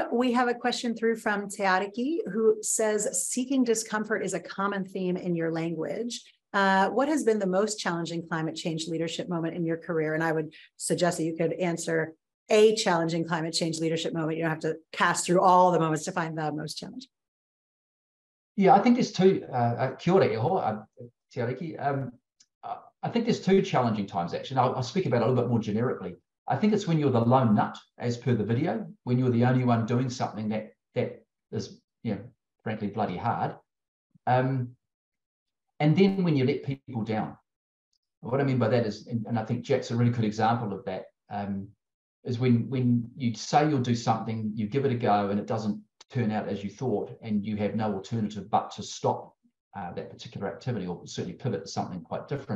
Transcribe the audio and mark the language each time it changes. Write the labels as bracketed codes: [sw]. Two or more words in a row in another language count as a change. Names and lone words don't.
[en] We have a question through from Teariki, who says, seeking discomfort is a common theme in your language. What has been the most challenging climate change leadership moment in your career? And I would suggest that you could answer a challenging climate change leadership moment. You don't have to cast through all the moments to find the most challenging. Yeah, I think there's two. [mi] Kia ora, iho, te ariki. [en] I think there's two challenging times, actually. I'll speak about it a little bit more generically. I think it's when you're the lone nut, as per the video, when you're the only one doing something that is, frankly, bloody hard. And then when you let people down. What I mean by that is, and I think Jack's a really good example of that, is when you say you'll do something, you give it a go, and it doesn't turn out as you thought, and you have no alternative but to stop that particular activity, or certainly pivot to something quite different.